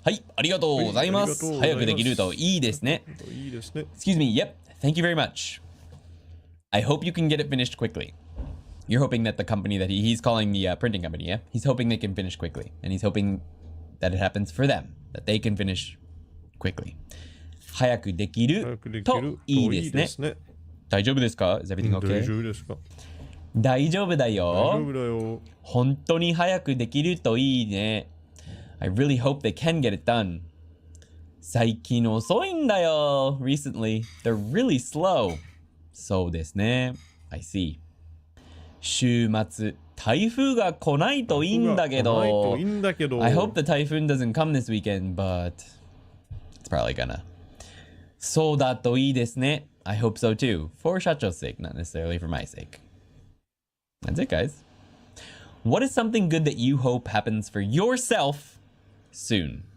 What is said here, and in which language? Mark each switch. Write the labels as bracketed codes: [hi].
[ja] はい、ありがとうございます。早くできるといいですね。いいですね。 [en] Excuse me, yep, thank you very much. I hope you can get it finished quickly. You're hoping that the company that he's calling the printing company, yeah? He's hoping they can finish quickly. And he's hoping that it happens for them, that they can finish quickly. [ja] 早くできるといいですね。大丈夫ですか？ [en] Is everything okay? [ja] 大丈夫ですか？大丈夫だよ。大丈夫だよ。本当に早くできるといいね。 [en] I really hope they can get it done. [ja] 最近遅いんだよ。 [en] Recently, they're really slow. [ja] そうですね。 [en] I see. [ja] 週末、台風が来ないといいんだけど。 [en] I hope the typhoon doesn't come this weekend, but it's probably gonna. [ja] そうだといいですね。 [en] I hope so too. For Shacho's sake, not necessarily for my sake. That's it, guys. What is something good that you hope happens for yourself soon?